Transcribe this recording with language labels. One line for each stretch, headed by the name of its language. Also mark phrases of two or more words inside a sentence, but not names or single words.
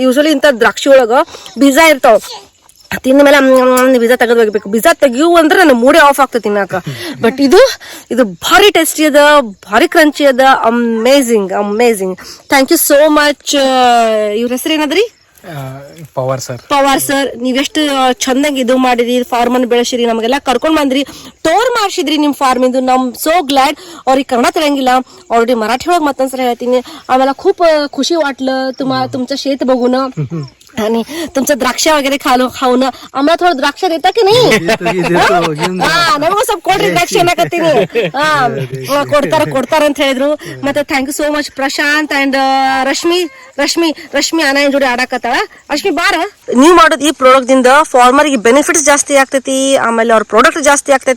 Kannada: ಯೂಶಲಿ ಇಂಥ ದ್ರಾಕ್ಷಿ ಒಳಗ ಬೀಜ ಇರ್ತಾವ, ತಿಂದ ಮೇಲೆ ಬೀಜ ತೆಗೆದು ಹೋಗ್ಬೇಕು. ಬೀಜ ತೆಗಿಯು ಅಂದ್ರೆ ನನ್ನ
English: mood off
Kannada: ಆಗ್ತದೆ ತಿನ್ನಾಕ. ಬಟ್ ಇದು ಭಾರಿ ಟೇಸ್ಟಿ ಅದ, ಭಾರಿ ಕ್ರಂಚಿ ಅದ.
English: Amazing amazing. Thank you so much.
Kannada: ಇವ್ರ ಹೆಸರು ಏನದ್ರಿ? पवार सर. ಪವಾರ್ ಸರ್, ನೀವೆಷ್ಟು ಚಂದಂಗೆ ಇದು ಮಾಡಿರಿ, ಫಾರ್ಮ್ ಅನ್ನು ಬೆಳೆಸಿರಿ, ನಮಗೆಲ್ಲ ಕರ್ಕೊಂಡ್ ಬಂದ್ರಿ, ಟೋರ್ ಮಾಡಿಸಿದ್ರಿ ನಿಮ್ ಫಾರ್ಮ್ ಇಂದು.
English: ನಮ್ so glad.
Kannada: ಅವ್ರಿಗೆ ಕನ್ನಡ ತಿಳಿಯಂಗಿಲ್ಲ, ಆಲ್ರೆಡಿ ಮರಾಠಿ ಒಳಗೆ ಮತ್ತೊಂದ್ಸಲ ಹೇಳ್ತೀನಿ.
Marathi: आम्हाला खूप खुशी वाटलं तुमचं शेत बघून आणि तुमचं द्राक्ष वगैरे खाऊन. आम्हाला थोडं द्राक्ष देता की नाही?
Kannada: ನಮಗೂ ಸ್ವಲ್ಪ ಕೊಡ್ರಿ द्राक्ष ಅನ್ನಕತ್ತೀನಿ. ಕೊಡ್ತಾರ ಅಂತ ಹೇಳಿದ್ರು. ಮತ್ತೆ
English: thank you so much
Kannada: ಪ್ರಶಾಂತ್ ಅಂಡ್ ರಶ್ಮಿ ಅಣ್ಣ ಜೋಡಿ ಆಡಕತ್ತಾಳ. ರಶ್ಮಿ ಬಾರ. ನೀವ್ ಮಾಡೋದು ಈ ಪ್ರಾಡಕ್ಟ್ ದಿಂದ ಫಾರ್ಮರ್ಗೆ ಬೆನಿಫಿಟ್ಸ್ ಜಾಸ್ತಿ ಆಗ್ತೈತಿ, ಆಮೇಲೆ ಅವ್ರ ಪ್ರಾಡಕ್ಟ್ ಜಾಸ್ತಿ ಆಗ್ತೈತಿ.